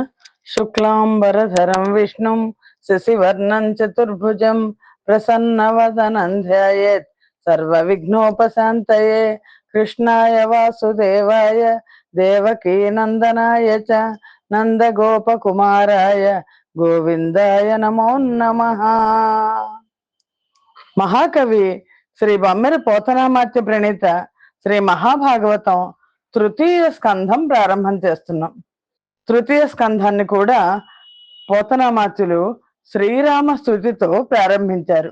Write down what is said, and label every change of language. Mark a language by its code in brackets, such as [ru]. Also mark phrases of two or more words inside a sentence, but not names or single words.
[sa] शुक्लांबरधरं विष्णुं शशिवर्णं चतुर्भुजं प्रसन्नवदनं ध्यायेत् सर्वविघ्नोपशान्तये। कृष्णाय वासुदेवाय देवकी नंदनाय च नंदगोपकुमाराय गोविंदाय नमो नमः। [te] మహాకవి శ్రీ బమ్మెర పోతనామాత్య ప్రణీత శ్రీ మహాభాగవతం తృతీయ స్కంధం ప్రారంభం చేస్తున్నాం. తృతీయ స్కంధాన్ని కూడా పోతనామాత్యులు శ్రీరామ స్తుతితో ప్రారంభించారు.